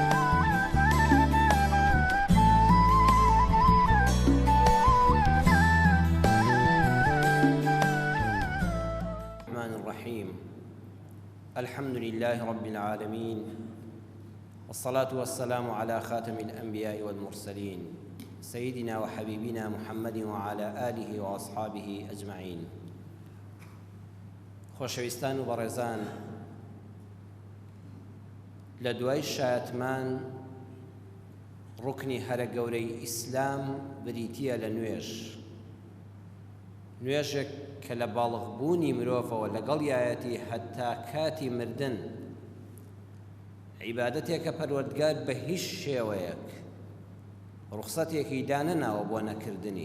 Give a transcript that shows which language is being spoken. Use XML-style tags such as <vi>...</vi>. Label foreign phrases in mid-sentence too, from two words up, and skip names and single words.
<ar>الرحمن الرحيم. الحمد لله رب العالمين، والصلاة والسلام على خاتم الأنبياء والمرسلين سيدنا وحبيبنا محمد وعلى آله وأصحابه أجمعين.</ar> <ckb>خۆشەویستان و بەڕێزان، لە دوای شایەتمان ڕوکنی هەرە گەورەی ئیسلام بریتیە لە نوێژێک کە لە باڵغبوونی مرۆڤەوە لەگەڵ یایەتی هەتا کاتی مردن عیبادەتێکە پەروەردگار بە هیچ شێوەیەک ڕوخسەتێکی دانەناوە بۆ نەکردنی.</ckb>